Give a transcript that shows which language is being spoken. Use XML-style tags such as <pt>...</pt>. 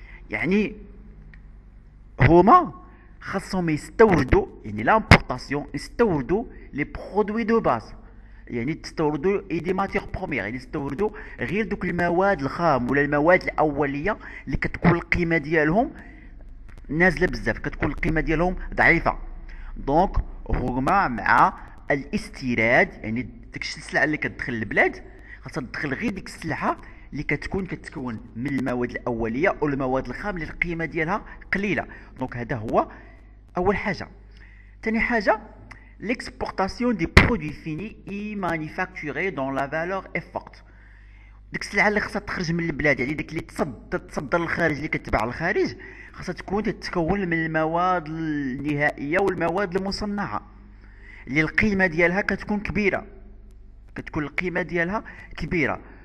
<ar>يعني هما خاصهم يستوردوا، يعني لامبورطاسيون يستوردوا لي برودوي دو باز، يعني تستوردوا دي ماتيغ بروميير، يعني يستوردوا غير دوك المواد الخام ولا المواد الاوليه اللي كتكون القيمه ديالهم نازله بزاف، كتكون القيمه ديالهم ضعيفه. دونك هما مع الاستيراد، يعني داكشي السلعه اللي كتدخل للبلاد خاصها تدخل غير ديك السلعه اللي كتكون من المواد الاوليه او المواد الخام اللي القيمه ديالها قليله. دونك هذا هو اول حاجه. ثاني حاجه</ar> <fr>l'exportation des produits finis et manufacturés dont la valeur est forte.</fr> <ar>ديك السلعه اللي خاصها تخرج من البلاد، يعني ديك اللي تصدر للخارج، اللي كتباع للخارج، خاصها تتكون من المواد النهائيه والمواد المصنعه اللي القيمه ديالها كتكون كبيره، كتكون القيمه ديالها كبيره.</ar>